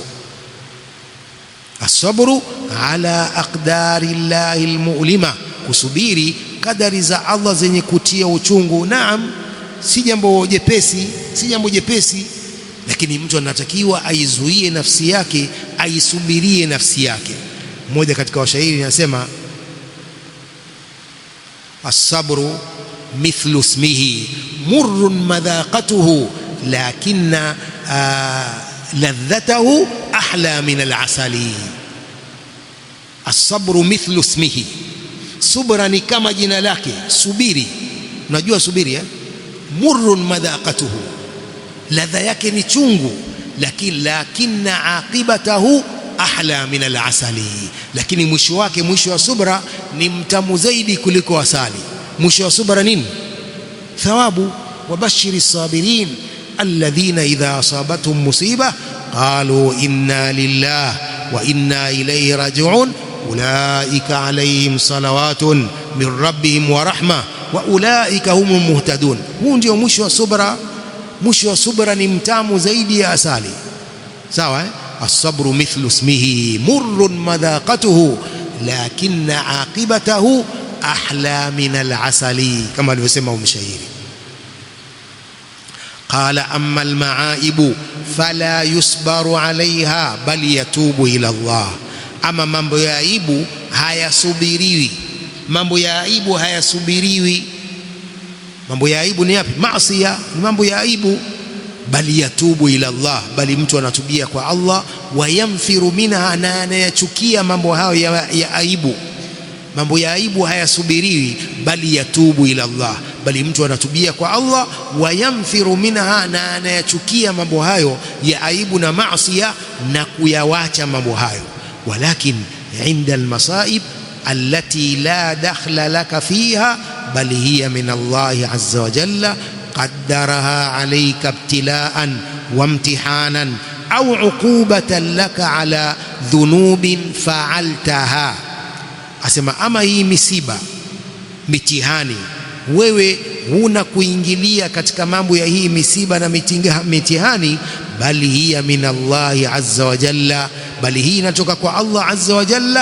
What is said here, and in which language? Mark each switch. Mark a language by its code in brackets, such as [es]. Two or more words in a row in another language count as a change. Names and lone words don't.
[ar] الصبر على أقدار الله المؤلمة, [sw] kusubiri kadari za Allah zenye kutia uchungu. Naam, si jambo jepesi, lakini mtu anatakiwa aizuie nafsi yake, aisubirie nafsi yake. Mmoja katika washairi anasema, [ar] الصبر مثل اسمه مر مذاقته لكن لذته أحلى من العسل. الصبر مثل اسمه, [sw] subra ni kama jina lake, subiri. Unajua subiri [ar] مر مذاقته, [sw] ladha yake ni chungu, [ar] لكن عاقبته أحلى من العسل, [sw] lakini mwisho wake, mwisho wa subra ni mtamu zaidi kuliko asali. Mwisho wa subra nini? Thawabu. [ar] وبشر الصابرين الذين إذا أصابتهم مصيبة قالوا إنا لله وإنا إليه راجعون أولئك عليهم صلوات من ربهم ورحمة وأولئك هم المهتدون. [sw] Huu ndio mwisho wa subra. Mwisho wa subra ni mtamu zaidi ya asali. Sawa, [ar] الصبر مثل اسمه مر مذاقته لكن عاقبته أحلى من العسل, [sw] kama alivyosema mshairi. [ar] قال أما المعايب فلا يصبر عليها بل يتوب إلى الله. [sw] Ama mambo ya aibu hayasubiriwi. Mambo ya aibu hayasubiriwi. Mambo ya aibu ni yapi? Maasiya ni mambo ya aibu. Bali [ar] يتوب إلى الله, [sw] bali mtu anatubia kwa Allah. [ar] وينفر منها, [sw] na anayachukia mambo hayo ya aibu. Mambo ya aibu hayasubiriwi, bali [ar] يتوب إلى الله, [sw] bali mtu anatubia kwa Allah. [ar] وينفر منها, [sw] na anayachukia mambo hayo ya aibu na maasiya, na kuyawacha mambo hayo. [ar] ولكن عند المصائب التي لا دخل لك فيها بل هي من الله عز وجل قدرها عليك ابتلاء وامتحانا أو عقوبة لك على ذنوب فعلتها. [sw] Asema ama hii misiba, mitihani, wewe huna kuingilia katika mambo ya hii misiba na mitihani, bali [ar] هي من الله عز وجل, [sw] bali hii inatoka kwa [ar] الله عز وجل.